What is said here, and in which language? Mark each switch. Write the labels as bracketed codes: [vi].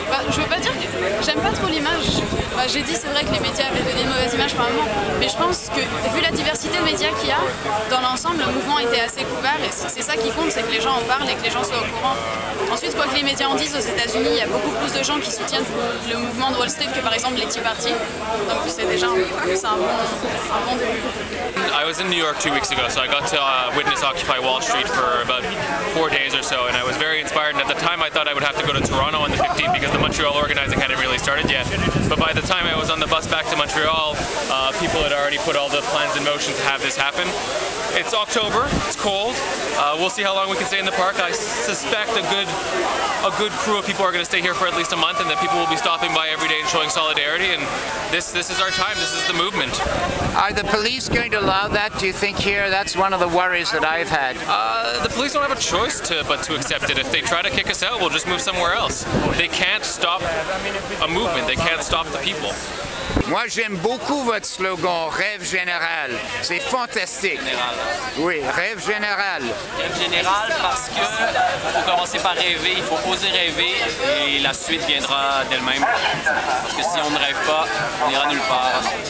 [fr] Je veux pas dire que j'aime pas trop l'image. J'ai dit c'est vrai que les médias avaient donné une mauvaise image par moment, mais je pense que vu la diversité de médias qu'il y a, dans l'ensemble le mouvement était assez couvert et c'est ça qui compte, c'est que les gens en parlent et que les gens soient au courant. Ensuite, quoi que les médias en disent, aux États-Unis, il y a beaucoup plus de gens qui soutiennent le mouvement de Wall Street que par exemple les Tea Party. Donc c'est déjà un bon début. [en] I was in New York 2 weeks ago, so I got to witness Occupy Wall Street for about 4 days or so, and I was very inspired. And at the time, I thought I would have to go to Toronto on the 15th because the Montreal organizing hadn't really started yet. But by the time I was on the bus back to Montreal, people had already put all the plans in motion to have this happen. It's October, it's cold, we'll see how long we can stay in the park. I suspect a good crew of people are going to stay here for at least a month and that people will be stopping by every day and showing solidarity, and this is our time, this is the movement. Are the police going to allow that, do you think, here? That's one of the worries that I've had. The police don't have a choice but to accept it. If they try to kick us out, we'll just move somewhere else. They can't stop a movement, they can't stop the people. [fr] Moi, j'aime beaucoup votre slogan, rêve général. C'est fantastique. Général. Oui, rêve général. Rêve général parce que faut commencer par rêver, il faut oser rêver et la suite viendra d'elle-même. Parce que si on ne rêve pas, on n'ira nulle part.